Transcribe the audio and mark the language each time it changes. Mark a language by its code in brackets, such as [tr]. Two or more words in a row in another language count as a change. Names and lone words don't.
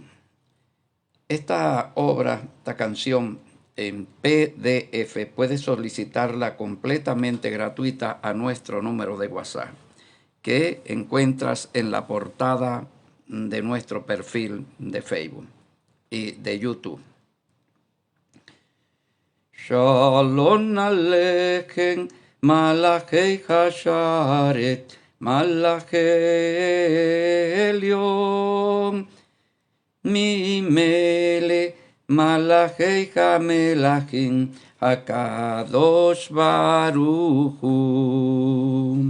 [es] Esta obra, esta canción en PDF, puedes solicitarla completamente gratuita a nuestro número de WhatsApp, que encuentras en la portada de nuestro perfil de Facebook y de YouTube. [he] שלום עליכם, מלאכי השרת, מלאכי עליון, ממלך, מלאכי המלכים, הקדוש ברוך הוא.